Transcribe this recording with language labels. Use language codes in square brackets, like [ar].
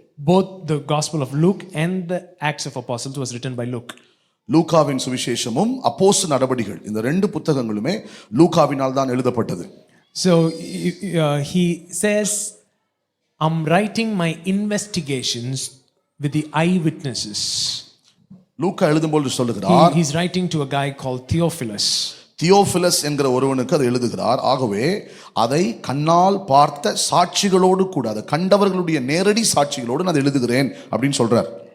[en] Both the Gospel of Luke and the Acts of Apostles was written by Luke. [ta] லூக்காவின் சுவிசேஷமும் அப்போஸ்தல நடபடிகள் இந்த 2 புத்தகங்களுமே லூக்காவினால் தான் எழுதப்பட்டது. [en] So he says, I'm writing my investigations with the eyewitnesses. [ta] லூக்கா எழுதும்போது சொல்லுகிறார், [en] he's writing to a guy called Theophilus. [ta] Theophilus என்கிற ஒருவனுக்கு அதை எழுதுகிறார். ஆகவே அதை கண்ணால் பார்த்த சாட்சிகளோடு கூட, அதை கண்டவர்களுடைய நேரடி சாட்சிகளோடு நான் எழுதுகிறேன் அப்படின்னு சொல்றார்.